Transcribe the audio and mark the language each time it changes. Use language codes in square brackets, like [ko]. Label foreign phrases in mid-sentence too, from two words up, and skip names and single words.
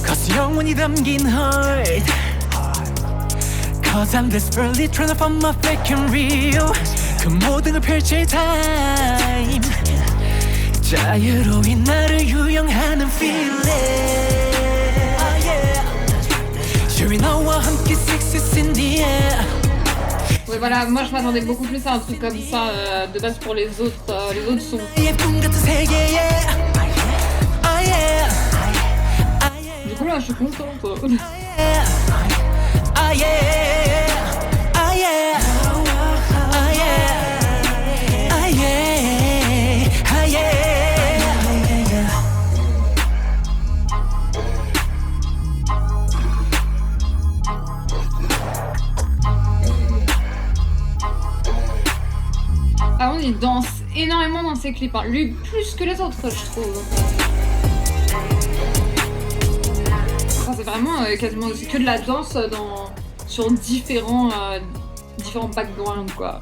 [en] Cause [ko] 영원히 담긴 [en] heart Cause I'm desperately trying to find my fake real [ko] 그 모든 걸 펼칠 [en] time [ko] 자유로운 나를 유영하는 [en] feeling oh, yeah. Sure [ko] 너와 함께 [en] sex is in the air [fr] Ouais, voilà, moi je m'attendais beaucoup plus à un truc comme ça de base pour les autres sons. [ko] 예쁜 같은 세계에 [en] Oh yeah [fr] Du coup là, je suis contente. [en] Oh yeah Oh yeah Oh yeah Oh yeah Oh yeah [fr] Ah, on il danse énormément dans ses clips, hein. Lui plus que les autres, je trouve. Enfin, c'est vraiment quasiment c'est que de la danse sur différents backgrounds, quoi.